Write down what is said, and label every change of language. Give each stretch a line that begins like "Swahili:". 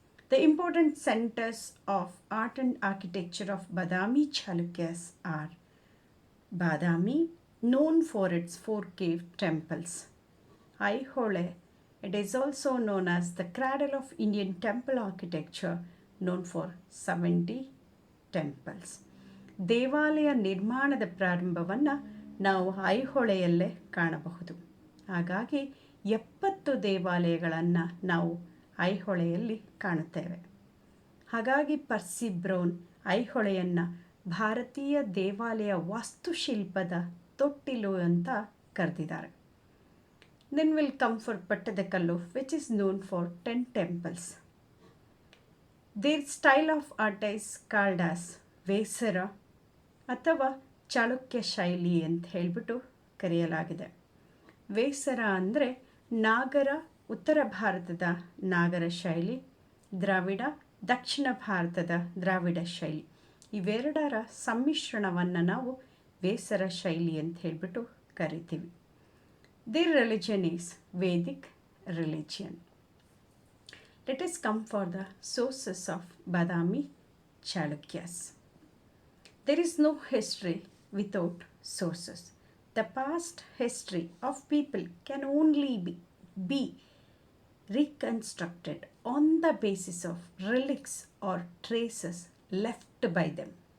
English: The important centers of art and architecture of Badami Chalukyas are Badami, known for its four cave temples; Aihole, it is also known as the cradle of Indian temple architecture, known for 70 temples.
Kannada: ದೇವಾಲಯ ನಿರ್ಮಾಣದ ಪ್ರಾರಂಭವನ್ನು ನಾವು ಐಹೊಳೆಯಲ್ಲೇ ಕಾಣಬಹುದು. ಹಾಗಾಗಿ 70 ದೇವಾಲಯಗಳನ್ನು ನಾವು ಐಹೊಳೆಯಲ್ಲಿ ಕಾಣುತ್ತೇವೆ. ಹಾಗಾಗಿ ಪರ್ಸಿ ಬ್ರೌನ್ ಐಹೊಳೆಯನ್ನು ಭಾರತೀಯ ದೇವಾಲಯ ವಾಸ್ತುಶಿಲ್ಪದ ತೊಟ್ಟಿಲು ಅಂತ ಕರೆದಿದ್ದಾರೆ.
English: Then will come for Pattadakallu, which is known for 10 temples. Their style of art is called as
Kannada: ವೇಸರ ಅಥವಾ ಚಾಳುಕ್ಯ ಶೈಲಿ ಅಂತ ಹೇಳಿಬಿಟ್ಟು ಕರೆಯಲಾಗಿದೆ. ವೇಸರ ಅಂದರೆ ನಾಗರ, ಉತ್ತರ ಭಾರತದ ನಾಗರ ಶೈಲಿ; ದ್ರಾವಿಡ, ದಕ್ಷಿಣ ಭಾರತದ ದ್ರಾವಿಡ ಶೈಲಿ. ಇವೆರಡರ ಸಮ್ಮಿಶ್ರಣವನ್ನು ನಾವು ವೇಸರ ಶೈಲಿ ಅಂತ ಹೇಳಿಬಿಟ್ಟು ಕರಿತೀವಿ.
English: Their religion is Vedic religion. Let us come for the sources of Badami Chalukyas. There is no history without sources. The past history of people can only be reconstructed on the basis of relics or traces left by them.